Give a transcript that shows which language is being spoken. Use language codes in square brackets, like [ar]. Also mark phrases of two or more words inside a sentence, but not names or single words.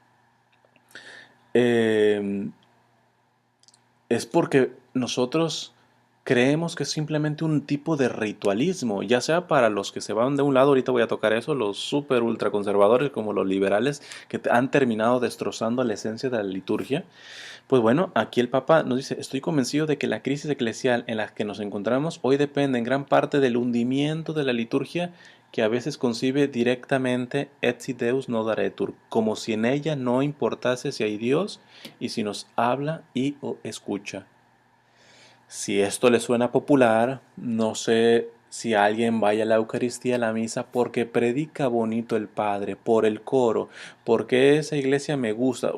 [es] Eh, es porque nosotros creemos que es simplemente un tipo de ritualismo, ya sea para los que se van de un lado, ahorita voy a tocar eso, los super ultra conservadores como los liberales que han terminado destrozando la esencia de la liturgia. Pues bueno, aquí el Papa nos dice, estoy convencido de que la crisis eclesial en la que nos encontramos hoy depende en gran parte del hundimiento de la liturgia que a veces concibe directamente [la] et si Deus no daretur, [es] como si en ella no importase si hay Dios y si nos habla y o escucha. Si esto le suena popular, no sé si alguien vaya a la Eucaristía, a la misa, porque predica bonito el Padre, por el coro, porque esa iglesia me gusta.